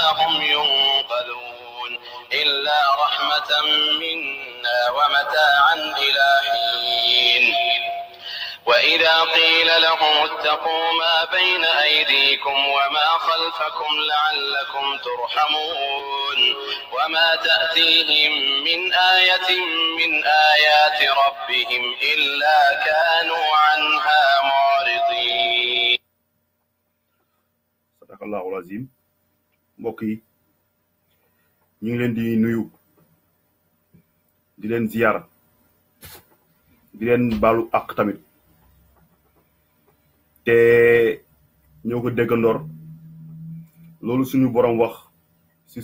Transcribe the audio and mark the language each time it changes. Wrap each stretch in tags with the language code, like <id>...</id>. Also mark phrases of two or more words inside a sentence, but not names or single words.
<ar>هم ينقذون إلا رحمة منا ومتاعا إلى حين وإذا قيل لهم اتقوا ما بين أيديكم وما خلفكم لعلكم ترحمون وما تأتيهم من آية من آيات ربهم إلا كانوا عنها معرضين. صدق الله العظيم.</ar> <wo>mbokk yi ñu ngi leen di nuyu di leen ziyaara di leen baalu ak tamit te ñoo ko déggandoor loolu suñu borom wax ci</wo>